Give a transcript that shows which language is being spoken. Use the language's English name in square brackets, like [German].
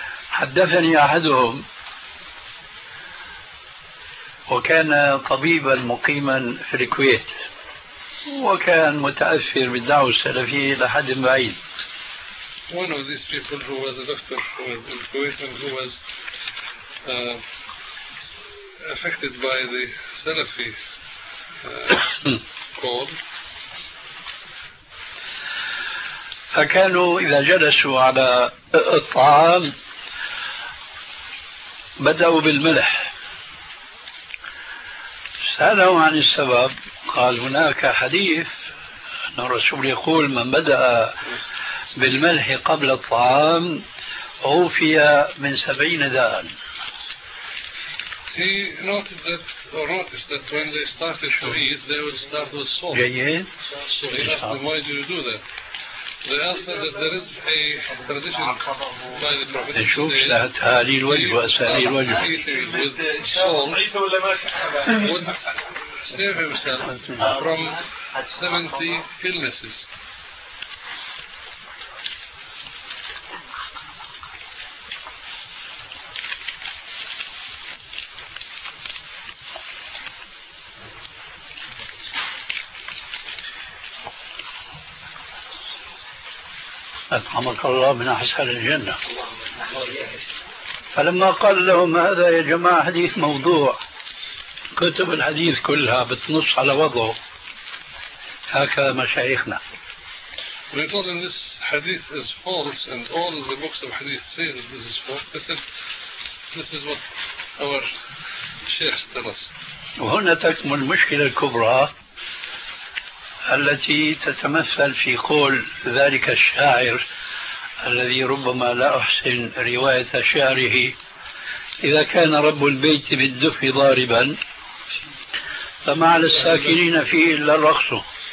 [Arabic] حدثني أحدهم وكان طبيبا مقيما في الكويت وكان متأثر بالدعوة السلفية لحد بعيد. [English] One of these people who was a doctor who was in Kuwait and who was affected by the Salafi call. [Arabic] فكانوا إذا جلسوا على الطعام بدأوا بالملح. سألوا عن السبب، قال هناك حديث أن الرسول يقول من بدأ بالملح قبل الطعام عوفي من 70 داء. [English] He noted that, or noticed that when they started to eat, they would start with salt. So he asked them, why do you do that? They answered that there is a tradition by the Prophet that says eating with salt would save himself from 70 illnesses. [Arabic] أطعمك الله من أحسن الجنة. فلما قال لهم هذا يا جماعة حديث موضوع، كتب الحديث كلها بتنص على وضعه هكذا مشايخنا. [English] We told him this hadith is false and all the books of hadith say that this is false. This is what our sheikhs tell us. [Arabic] وهنا تكمن المشكلة الكبرى التي تتمثل في قول ذلك الشاعر الذي ربما لا أحسن رواية شعره، إذا كان رب البيت بالدف ضاربا فما على الساكنين فيه إلا الرخص.